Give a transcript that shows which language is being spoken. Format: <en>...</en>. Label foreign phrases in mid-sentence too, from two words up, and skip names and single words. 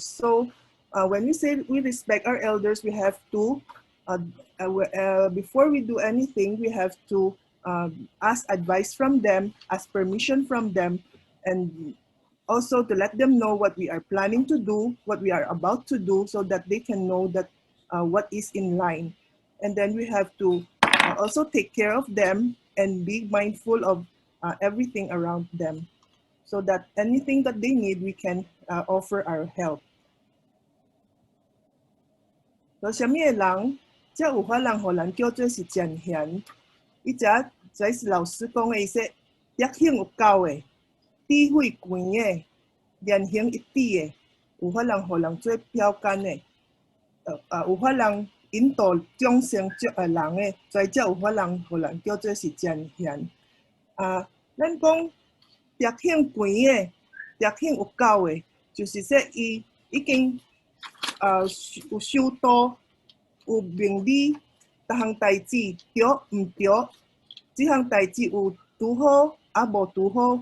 <en>So, when we say we respect our elders, we have to before we do anything, we have to ask advice from them, ask permission from them, and also to let them know what we are planning to do, what we are about to do, so that they can know that what is in line. And then we have to also take care of them and be mindful of everything around them, so that anything that they need, we can offer our help. So,</en> <nan>什么人才有法人互人叫做是前贤？伊这是老师讲的，伊说德行有够的。智慧悬的，言行一致的，有法人互人做标杆的，有法人引导众生人的，所以才有法人互人叫做是前贤。咱讲德行悬的，德行有够的，就是说伊已经有修道，有明理，逐项代志对毋对，即项代志有拄好，也无拄好。</nan>